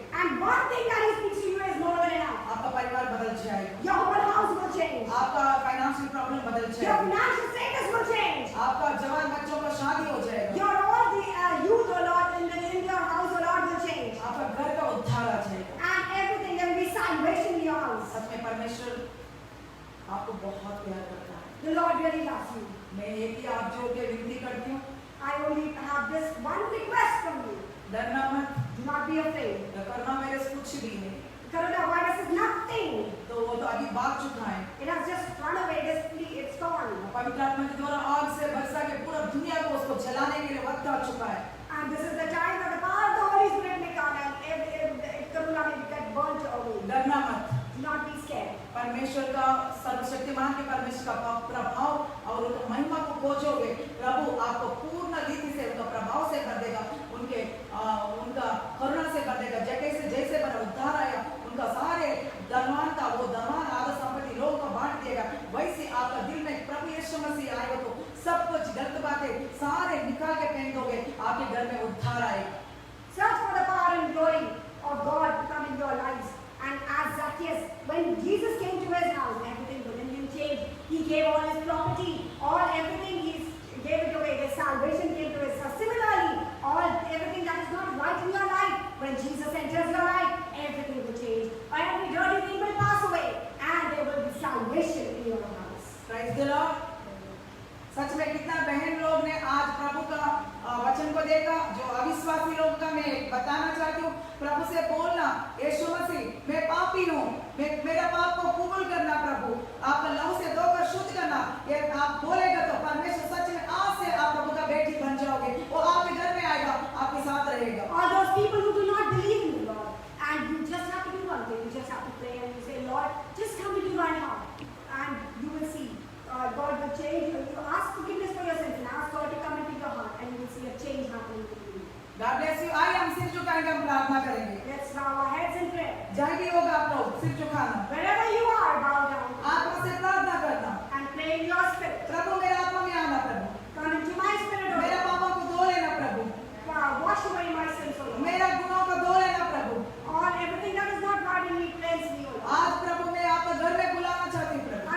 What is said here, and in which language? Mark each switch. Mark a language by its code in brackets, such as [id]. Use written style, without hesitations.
[en] And one thing that He speaks to you is more than enough. [hi] आपका परिवार बदल जाएगा, [en] Your whole house will change. [hi] आपका financial problem बदल [en] Your [hi] जाएगा, [en] financial status will change. [hi] आपका जवान बच्चों का शादी हो जाएगा, [en] Your all the youth, oh Lord, in your house, oh Lord, will change. [hi] आपका घर का उद्धार आ जाएगा। [en] And everything, there will be salvation in your house. [hi] सच में परमेश्वर आपको बहुत प्यार करता है। [en] The Lord really loves you. [hi] मैं एक ही आप जोड़ के विनती करती हूँ, [en] I only have this one request from you. [hi] डरना मत, [en] Do not be afraid. [hi] Corona virus कुछ भी नहीं, [en] Coronavirus is nothing. [hi] तो वो तो अभी भाग चुका है। [en] It has just run away. It's gone. [hi] पवित्र आत्मा के द्वारा आग से बरसा के पूरा दुनिया को उसको जलाने के लिए वक्त आ चुका है। [en] And this is the time that the power of the Holy Spirit may come and Corona may get burnt away. [hi] डरना मत, [en] Do not be scared. [hi] परमेश्वर का सर्वशक्तिमान के परमेश्वर का प्रभाव और उनका महिमा को खोजोगे, प्रभु आपको पूर्ण रीति से उनका प्रभाव से कर देगा, उनका करुणा से कर देगा। जैसे बना उद्धार आया, उनका सारे धनवान था, वो धनवान आधा संपत्ति लोगों को बांट देगा। वैसे आपका दिल में प्रभु यीशु मसीह आएगा तो सब कुछ गलत बातें सारे निकाल के फेंक दोगे, आपके घर में उद्धार आएगा। [en] Search for the power and glory of God to come in your lives. And as Zacchaeus, when Jesus came to his house, everything within him changed. He gave all his property, everything he gave it away. His salvation came to his house. Similarly, everything that is not right in your life, when Jesus enters your life, everything will change. Every dirty thing will pass away, and there will be salvation in your house. Praise the Lord. [hi] सच में कितना बहन लोग ने आज प्रभु का वचन को देखा। जो अविश्वासी लोग का मैं बताना चाहती हूँ, प्रभु से बोलना, यीशु मसीह मैं पापी हूँ, मेरा पाप को कबूल करना, प्रभु आपका लहू से धोकर शुद्ध करना। ये आप बोलेगा तो परमेश्वर सच में आज से आप प्रभु का बेटी बन जाओगे, वो आपके घर में आएगा, आपके साथ रहेगा। [en] All those people who do not believe in the Lord, and you just have to do one thing, you just have to pray and you say, Lord, just come into my heart, and you will see. God will change you. You ask forgiveness for your sins and ask God to come into your heart, and you will see a change happening in you. God bless you. [hi] आइए हम सिर झुकाएंगे, हम प्रार्थना करेंगे। [en] Let's bow our heads in prayer. [hi] जहाँ भी होगा आप लोग सिर झुकाना, [en] Wherever you are, bow down [hi] आत्मा से प्रार्थना करना, [en] and pray in your spirit. [hi] प्रभु मेरा आत्मा में आना, प्रभु [en] Come into my spirit, O [hi] मेरा [en] Lord. [hi] पापों को धो लेना, प्रभु [en] Wash away my sins, O Lord. [hi] मेरा गुनाहों को धो लेना, प्रभु [en] All everything that is not right in me, cleanse me, O Lord. [hi] आज प्रभु मैं आपका घर में बुलाना चाहती हूँ, प्रभु